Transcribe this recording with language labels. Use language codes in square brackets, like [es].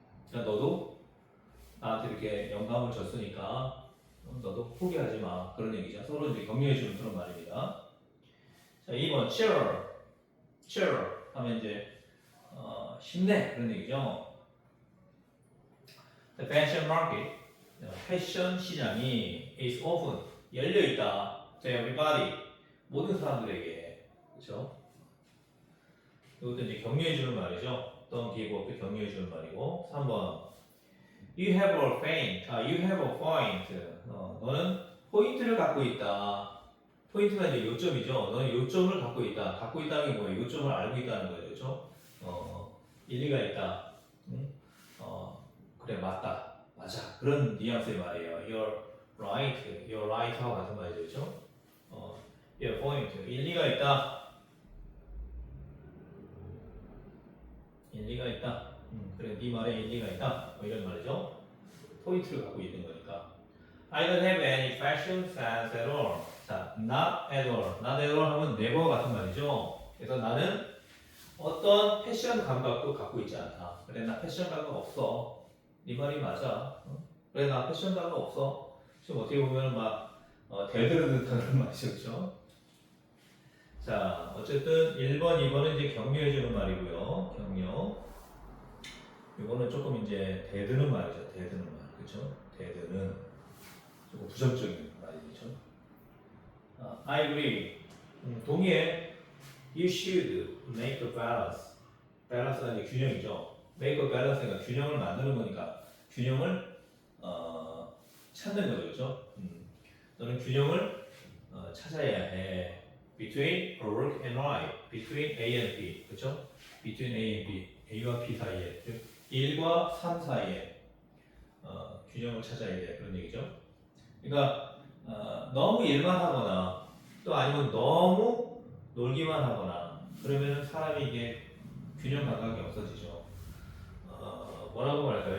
[ko] 그러니까 너도 나한테 이렇게 영감을 줬으니까 너도 포기하지 마. 그런 얘기죠. 서로 이제 격려해 주는 그런 말입니다. 자, 2번 cheer 하면 이제 힘내 그런 얘기죠. [en] The fashion market, [ko] 패션 시장이 [en] is open, [ko] 열려 있다. [en] to everybody, [ko] 모든 사람들에게. 그렇죠? 이것도 이제 격려해 주는 말이죠. [en] Don't give up, [ko] 격려해 주는 말이고. [en] 3번 You have a point. [ko] 너는 포인트를 갖고 있다. 포인트가 이제 요점이죠. 너는 요점을 갖고 있다. 갖고 있다는 게 뭐예요? 요점을 알고 있다는 거죠. 그렇죠? 일리가 있다. 응? 그래, 맞다. 맞아. 그런 뉘앙스의 말이에요. You're right 하고 같은 말이죠. 그렇죠? [en] Your point. [ko] 일리가 있다. 일리가 있다. 그래, 네 말에 일리가 있다. 뭐 이런 말이죠. 포인트를 갖고 있는 거니까. [en] I don't have any fashion sense at all. [ko] 자, [en] not at all [ko] 하면 never 같은 말이죠. 그래서 나는 어떤 패션 감각도 갖고 있지 않다. 그래, 나 패션 감각 없어. 네 말이 맞아. 그래, 나 패션 감각 없어. 지금 어떻게 보면 막 대드는 듯한 말이죠. 그렇죠? 자, 어쨌든 1번, 2번은 이제 격려해주는 말이고요. 격려. 이거는 조금 이제 대드는 말이죠. 대드는 말. 그렇죠? 대드는 조금 부정적인 말이죠. [en] I agree. [ko] 동의해. [en] You should make a balance. [ko] balance가 이제 균형이죠. make a balance가 균형을 만드는 거니까 균형을 찾는 거죠. 그렇죠? 너는 균형을 찾아야 해. [en] between a work and life, between A and B, [ko] 그렇죠? [en] between A and B, [ko] A와 B 사이에, 즉 1과 3 사이에 균형을 찾아야 돼 그런 얘기죠. 그러니까 너무 일만 하거나 또 아니면 너무 놀기만 하거나 그러면 사람이 이게 균형 감각이 없어지죠. 뭐라고 말할까요?